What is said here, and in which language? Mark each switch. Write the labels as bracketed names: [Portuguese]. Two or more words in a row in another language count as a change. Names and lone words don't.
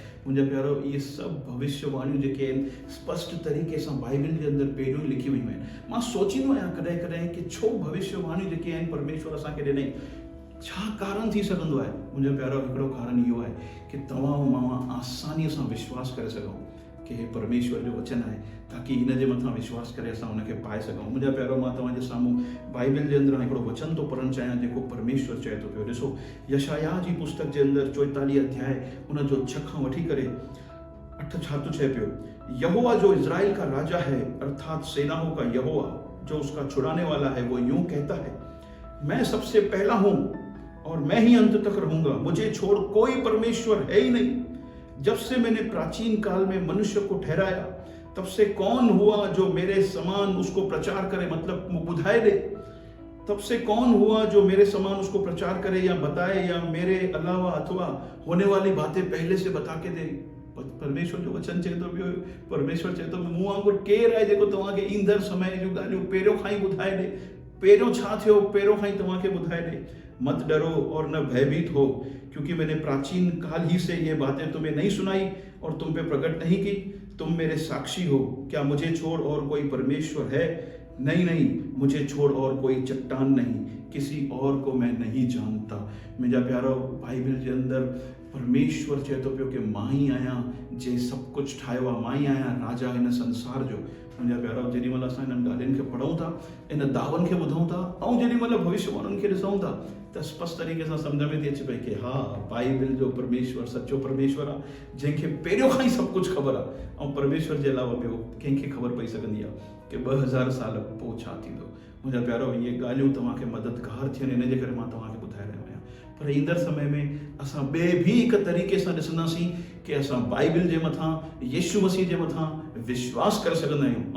[Sindhi] मुंहिंजा प्यारो, इहे सभु भविष्यवाणियूं जेके आहिनि स्पष्ट तरीक़े सां बाइबल जे अंदरि पहिरियों ई लिखी वयूं आहिनि। मां सोचींदो आहियां कॾहिं कॾहिं कि छो भविष्यवाणियूं जेके आहिनि परमेश्वर असांखे ॾिनई, छा कारण थी सघंदो आहे? मुंहिंजा प्यारो, हिकिड़ो कारण इहो आहे कि तव्हां ऐं मां आसानीअ सां विश्वास करे सघूं कि हे परमेश्वर जो वचन आहे, ताकि हिन जे मथां विश्वास करे असां हुनखे पाए सघूं। मुंहिंजा प्यारो, मां तव्हांजे साम्हूं बाइबल जे अंदरि हिकिड़ो वचन थो पढ़णु चाहियां जेको परमेश्वर चए थो पियो। ॾिसो, यशायाह जी पुस्तक जे अंदरि 44 अध्याय उन जो 6 खां वठी करे 8 छा थो चए पियो। [Hindi] यहोवा जो इज़राइल का राजा है, अर्थात सेनाओं का यहोवा जो उसका छुड़ाने वाला है, वो यूं कहता है, मैं सबसे पहला हूं और मैं ही अंत तक रहूंगा, मुझे छोड़ कोई परमेश्वर है ही नहीं। जब से मैंने प्राचीन काल में मनुष्य को ठहराया, तब से कौन हुआ जो मेरे समान उसको प्रचार करे, मतलब [Sindhi] बुधाए दे। [Hindi] तब से कौन हुआ जो मेरे समान उसको प्रचार करे या बताए, या मेरे अलावा अथवा होने वाली बातें पहले से बता के दे। [Sindhi] परमेश्वर जो वचन चए थो पियो, परमेश्वर चए थो मूं वांगुरु केरु आहे जेको तव्हांखे ईंदड़ समय जूं ॻाल्हियूं पहिरियों खां ई ॿुधाए ॾे, पहिरियों छा थियो पहिरियों खां ई तव्हांखे ॿुधाए ॾे। [Hindi] मत डरो और न भयभीत हो, क्योंकि मैंने प्राचीन काल ही से ये बातें तुम्हें नहीं सुनाई और तुम पे प्रकट नहीं की। तुम मेरे साक्षी हो। क्या मुझे छोड़ और कोई परमेश्वर है? नहीं नहीं, मुझे छोड़ और कोई चट्टान नहीं, किसी और को मैं नहीं जानता। [Sindhi] मुंहिंजा प्यारो, बाइबल जे अंदरि परमेश्वर चए थो पियो कि मां ई आहियां जे सभु कुझु ठाहियो आहे, मां ई आहियां राजा हिन संसार जो। मुंहिंजा प्यारो, जेॾी महिल असां हिननि ॻाल्हियुनि खे पढ़ूं था, इन दावनि खे ॿुधूं था ऐं जेॾी महिल भविष्यवाणियुनि खे ॾिसूं था त स्पष्ट तरीक़े सां सम्झ में थी अचे पई कि हा, बाइबल जो परमेश्वर सचो परमेश्वर आहे, जंहिंखे पहिरियों खां ई सभु कुझु ख़बर आहे। ऐं परमेश्वर जे अलावा ॿियो कंहिंखे ख़बर पई सघंदी आहे कि 2000 साल पोइ छा थींदो। मुंहिंजा प्यारो, इहे ॻाल्हियूं तव्हांखे मददगार थियनि, इन जे करे मां तव्हांखे ॿुधाए रहियो आहियां। पर ईंदड़ समय में असां ॿिए बि हिकु तरीक़े सां ॾिसंदासीं कि असां बाइबल जे मथां, यीशु मसीह जे मथां विश्वास करे सघंदा आहियूं।